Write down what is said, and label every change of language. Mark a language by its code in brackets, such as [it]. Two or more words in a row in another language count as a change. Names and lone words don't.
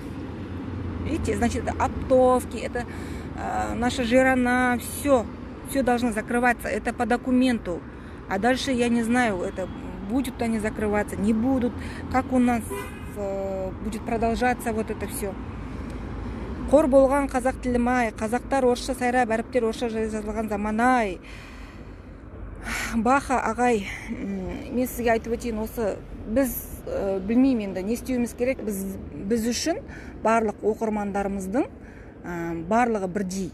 [ru] Видите, значит, это оптовки, это наша жирана, все должно закрываться. Это по документу. А дальше я не знаю, это будут они закрываться, не будут, как у нас будет продолжаться вот это все. [kk] Қор болған қазақ тілім ай, қазақтар орысша сайрап, әріптер орысша жазылған заман ай. Баха ағай, мен сізге айтып өтейін, осы біз білмеймін енді не істеуіміз керек. Біз үшін барлық оқырмандарымыздың барлығы бірдей.